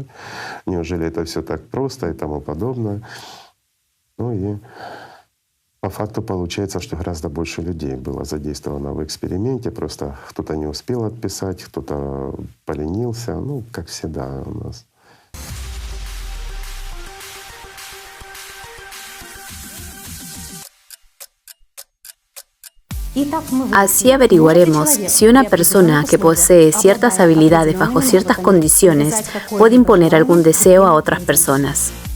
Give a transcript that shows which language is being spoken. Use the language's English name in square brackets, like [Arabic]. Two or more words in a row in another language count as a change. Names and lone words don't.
[Russian] Неужели это все так просто и тому подобное? Ну и по факту получается, что гораздо больше людей было задействовано в эксперименте. Просто кто-то не успел отписать, кто-то поленился. Ну, как всегда у нас. [Spanish] Así averiguaremos si una persona que posee ciertas habilidades bajo ciertas condiciones puede imponer algún deseo a otras personas.